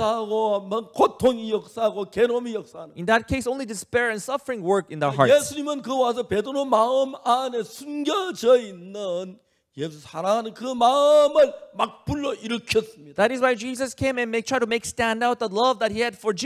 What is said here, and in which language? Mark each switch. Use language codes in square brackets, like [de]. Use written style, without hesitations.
[ko] 역사하고 뭐 고통이 역사하고 괴로움이 역사하는 [en] In that case, only despair and suffering work in their hearts. [ko] 예수님은 그 와서 베드로 마음 안에 숨겨져 있는 예수 사랑하는 그 마음을 막 불러 일으켰습니다. [en] That is why Jesus came and try to make stand out the love that he had for